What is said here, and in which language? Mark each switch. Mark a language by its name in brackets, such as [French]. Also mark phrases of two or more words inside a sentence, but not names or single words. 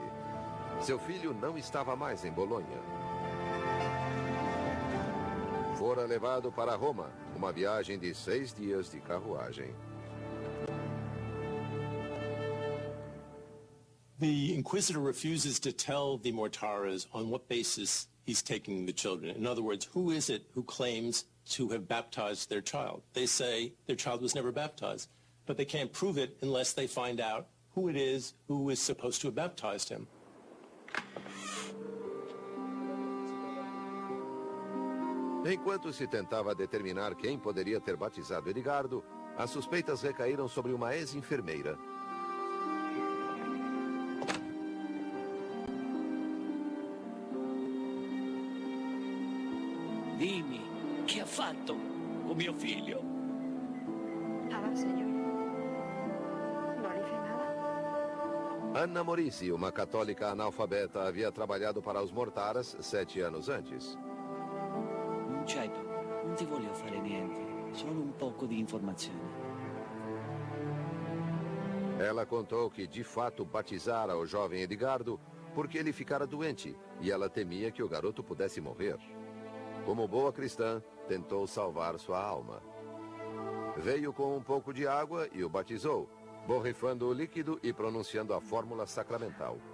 [Portuguese] Seu filho não estava mais em Bolonha. Fora levado para Roma, uma viagem de 6 dias de carruagem. [English] The inquisitor refuses to tell the Mortaras on what basis he's taking the children. In other words, who is it who claims to have baptized their child? They say their child was never baptized, but they can't prove it unless they find out who it is who is supposed to have baptized him. [Portuguese] Enquanto se tentava determinar quem poderia ter batizado Edgardo, as suspeitas recaíram sobre uma ex-enfermeira. [Italian] Dimmi, che ha fatto con mio figlio? [Spanish] Nada, señor. No le hice nada. [Portuguese] Anna Morisi, uma católica analfabeta, havia trabalhado para os Mortaras 7 anos antes. [Italian] Certo, non ti voglio fare niente, solo un poco di informazione. [Portuguese] Ela contou que de fato batizara o jovem Edgardo porque ele ficara doente e ela temia que o garoto pudesse morrer. Como boa cristã, tentou salvar sua alma. Veio com um pouco de água e o batizou, borrifando o líquido e pronunciando a fórmula sacramental.